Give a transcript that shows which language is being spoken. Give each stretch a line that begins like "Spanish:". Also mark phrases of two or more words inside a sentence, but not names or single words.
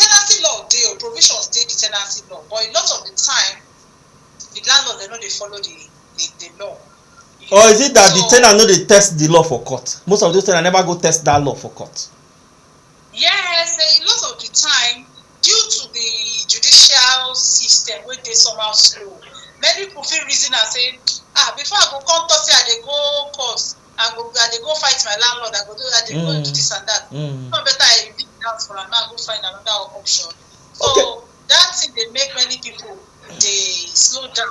Nigerian Pidgin: Tenancy law dey or provisions dey the tenancy law, but a lot of the time the landlord they no dey follow the law. Or is it that the tenant no dey test the law for court? Most of those tenants never go test that law for court. Yes, a lot of the time, due to the judicial system wey dey somehow slow, many people feel reason and say, before I go come talk say I dey go court, I dey go fight my landlord, I dey go do this and that. No better I leave the house for am now, go find another option. So that thing dey make many people dey slow down.